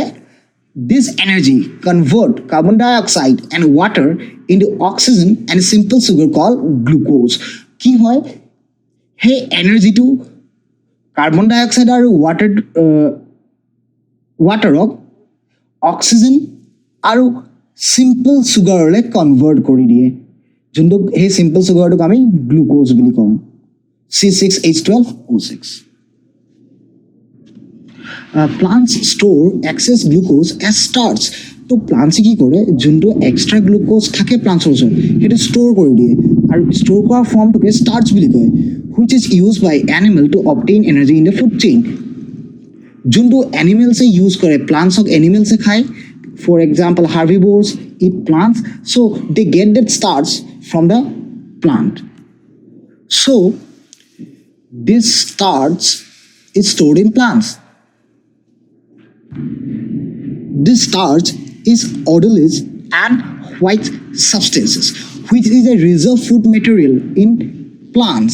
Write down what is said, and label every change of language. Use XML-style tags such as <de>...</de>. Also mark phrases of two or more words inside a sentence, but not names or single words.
<en>this energy convert carbon dioxide and water into oxygen and simple sugar called glucose,</en> <as>কি হয় সেই এনাৰ্জিটো</as> <en>carbon dioxide</en> <as>আৰু ৱাটাৰক অক্সিজেন আৰু</as> <en>simple sugarলৈ</en> <as>কনভাৰ্ট কৰি দিয়ে, যোনটো সেই</as> <en>simple sugarটোক</en> <as>আমি গ্লুক'জ বুলি কওঁ, C6H12O6.</as> <en>Plants store excess glucose as starch.</en> <as>তো প্লান্টছে কি কৰে যোনটো</as> <en>extra glucose</en> <as>থাকে প্লান্টছৰ ওচৰত সেইটো ষ্ট'ৰ কৰি দিয়ে আৰু ষ্ট'ৰ কৰাৰ ফৰ্মটোকে ষ্টাৰ্চ বুলি কয়,</as> <en>which is used by animal to obtain energy in the food chain.</en> <as>যোনটো এনিমেলছে ইউজ কৰে, প্লান্টছক এনিমেলছে খায়,</as> <en>for example herbivores eat plants, so they get that starch from the plant. So this starch is stored in plants. This starch is odorless and white substances, which is a reserve food material in plants.</en>